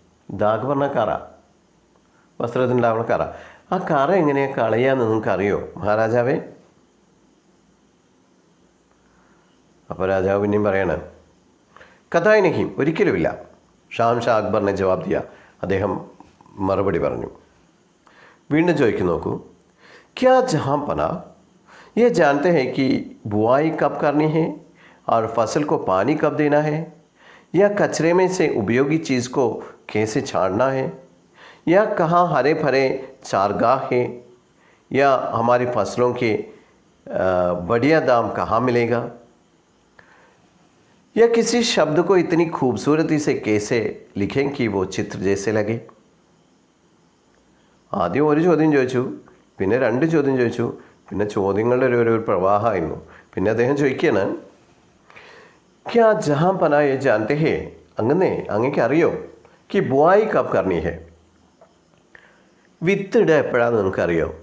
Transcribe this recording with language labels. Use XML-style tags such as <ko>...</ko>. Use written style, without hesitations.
<ml>ദാഗ് പറഞ്ഞ കറ, വസ്ത്രത്തിനുണ്ടാവുന്ന കറ. ആ കറ എങ്ങനെ കളയാമെന്ന് നിങ്ങൾക്കറിയോ മഹാരാജാവേ? അപ്പോൾ രാജാവ് പിന്നെയും പറയണം,</ml> <hi>കഥായ് നഹീം,</hi> <ml>ഒരിക്കലുമില്ല. ഷാംഷാ അക്ബറിനെ</ml> <hi>ജവാബ് ദിയ,</hi> <ml>അദ്ദേഹം മറുപടി പറഞ്ഞു. വീണ്ടും ചോദിക്കും, നോക്കൂ,</ml> <hi>ക്യാ ജഹാം പനാ ये जानते हैं कि बुआई कब करनी है और फसल को पानी कब देना है, या कचरे में से उपयोगी चीज़ को कैसे छाड़ना है, या कहाँ हरे भरे चारगाह है, या हमारी फसलों के बढ़िया दाम कहाँ मिलेगा, या किसी शब्द को इतनी खूबसूरती से कैसे लिखें कि वो चित्र जैसे लगे.</hi> <ml>ആദ്യം ഒരു ചോദ്യം ചോദിച്ചു, പിന്നെ 2 ചോദ്യം ചോദിച്ചു, പിന്നെ ചോദ്യങ്ങളുടെ ഒരു പ്രവാഹമായിരുന്നു. പിന്നെ അദ്ദേഹം ചോദിക്കുകയാണ്,</ml> <hi>ക്യാ ജഹാം പനായെ ജാൻതേ ഹേ,</hi> <ml>അങ്ങേക്ക് അറിയോ</ml> <hi>കി ബുആയി കബ് കർണി ഹേ,</hi> <ml>വിത്ത് ഇടുക എപ്പോഴാണെന്ന് നിങ്ങൾക്കറിയോ?</ml>